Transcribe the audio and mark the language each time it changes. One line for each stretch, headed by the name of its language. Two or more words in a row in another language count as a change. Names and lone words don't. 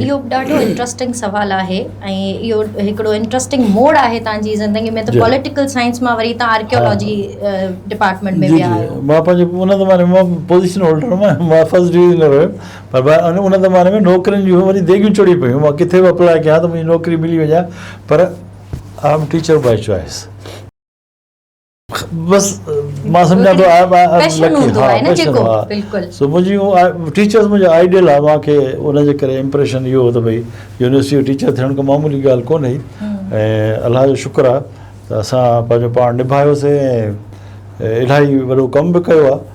Sindhi: इहो ॾाढो इंट्रस्टिंग सुवालु आहे ऐं इहो हिकिड़ो इंट्रस्टिंग मोड़ आहे तव्हांजी ज़िंदगी में, त
English: political science
Sindhi: मां वरी तव्हां
English: archaeology department
Sindhi: में विया आहियो। मां पंहिंजे उन ज़माने में मां
English: position holder
Sindhi: मां
English: first division
Sindhi: में रहियो, पर उन ज़माने में नौकिरियुनि जूं वरी देगियूं चढ़ी पियूं, मां किथे बि अप्लाई कयां त मुंहिंजी नौकिरी मिली वञा, पर
English: I am teacher by choice.
Sindhi: बसि मां सम्झां थो सो मुंहिंजी टीचर्स मुंहिंजा आइडियल आहे। मूंखे उनजे करे इम्प्रेशन इहो हो त भई यूनिवर्सिटी जो टीचर थियण का मामूली ॻाल्हि कोन्हे, ऐं अलाह जो शुक्र आहे त असां पंहिंजो पाण निभायोसीं ऐं इलाही वॾो कमु बि कयो आहे।